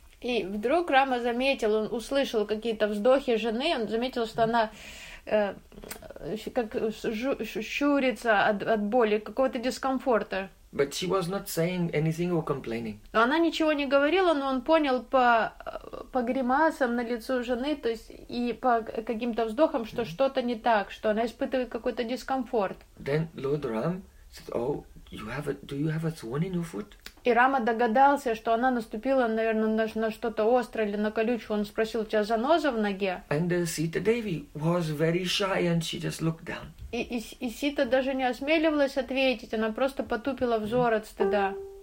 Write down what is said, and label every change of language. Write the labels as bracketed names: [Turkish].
[Russian] И вдруг Рама заметил, он услышал какие-то вздохи жены, он заметил, что она как щурится от боли, какого-то дискомфорта. [English] But she was not saying anything or complaining. [Russian] Но она ничего не говорила, но он понял по гримасам на лицу жены, то есть и по каким-то вздохам, что что-то не так, что она испытывает какой-то дискомфорт. [English] Then Lord Ram said, do you have a thorn in your foot? [Russian] И Рама догадался, что она наступила, наверное, на что-то острое или на колючку. Он спросил, у тебя заноза в ноге? [English] And Sita Devi was very shy, and she just looked down. [Russian] И Сита даже не осмеливалась ответить, она просто потупила взор от стыда.